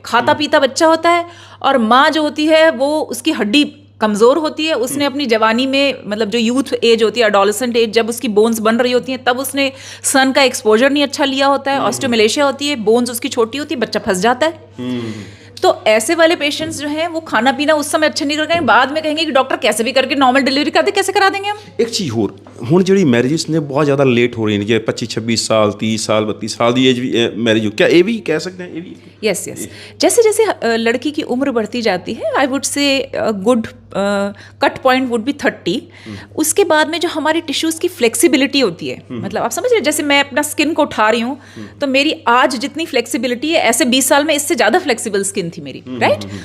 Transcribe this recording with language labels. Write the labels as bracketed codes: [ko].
[hi] खाता पीता बच्चा होता है और माँ जो होती है वो उसकी हड्डी कमज़ोर होती है, उसने अपनी जवानी में, मतलब जो यूथ एज होती है, एडोलेसेंट एज, जब उसकी बोन्स बन रही होती हैं तब उसने सन का एक्सपोजर नहीं अच्छा लिया होता है, ऑस्टियोमलेशिया होती है, बोन्स उसकी छोटी होती है, बच्चा फंस जाता है। तो ऐसे वाले पेशेंट्स जो हैं वो खाना पीना उस समय अच्छा नहीं कर पाएंगे, बाद में कहेंगे कि डॉक्टर कैसे भी करके नॉर्मल डिलीवरी कर दे, कैसे करा देंगे हम। [pa] एक चीज़ होर, ਹੁਣ ਜਿਹੜੀ ਮੈਰਿजेस ਨੇ ਬਹੁਤ ਜ਼ਿਆਦਾ ਲੇਟ ਹੋ ਰਹੀਆਂ ਨੇ, ਜਿਵੇਂ 25-26 ਸਾਲ 30 ਸਾਲ 32 ਸਾਲ ਦੀ ਏਜ ਵੀ ਮੈਰਿਜ ਹੋ, [hi] क्या ये भी कह सकते हैं? ये भी यस जैसे जैसे लड़की की उम्र बढ़ती जाती है, [en] I would say good cut point would be 30। [hi] उसके बाद में जो हमारी टिश्यूज़ की फ्लेक्सिबिलिटी होती है, मतलब आप समझ रहे, जैसे मैं अपना स्किन को उठा रही हूँ तो मेरी आज जितनी फ्लेक्सिबिलिटी है, ऐसे 20 साल में इससे ज़्यादा फ्लेक्सिबल स्किन थी मेरी, राइट।